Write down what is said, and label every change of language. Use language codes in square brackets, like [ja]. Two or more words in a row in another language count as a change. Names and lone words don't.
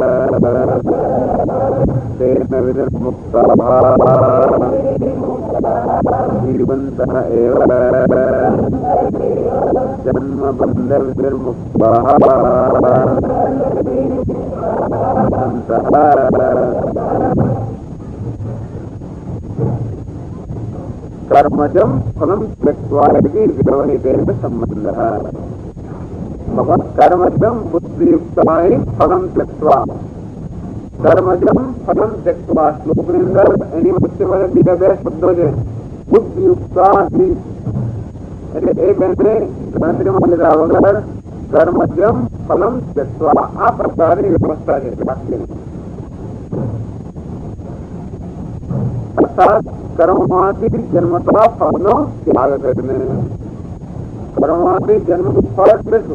[sa] तेन विनिर्मुक्ताः जीवन्तः एव जन्मबन्धविनिर्मुक्ताः कर्मजं फलं त्यक्त्वा इति व्यवहितेन सम्बन्धः. भगवत् कर्मजं बुद्धियुक्ताय फलं त्यक्त्वा कर्मजं फलं त्यक्त्वा [gu] श्लोकની અંદર એની વચ્ચે બીજા બે શબ્દો છે બુદ્ધિયુક્તા એટલે એ બેને ગણતરીમાં લીધા વગર [sa] कर्मजं फलम त्यक्त्वा [gu] આ પ્રકારની વ્યવસ્થા છે વાક્યની. અર્થાત કર્મમાંથી જન્મતા ફળનો ત્યાગ કરીને કર્મમાંથી જન્મનું ફળ એટલે શું?